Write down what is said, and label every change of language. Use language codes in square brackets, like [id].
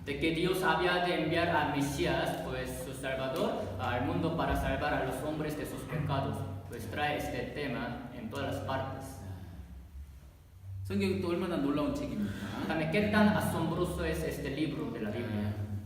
[es] De que Dios había de enviar a Mesías, pues su Salvador, al mundo para salvar a los hombres de sus pecados. Pues trae este tema en todas las partes. [ko] 성경이 또 얼마나 놀라운 책입니까? [es] También qué tan asombroso es este libro de la Biblia.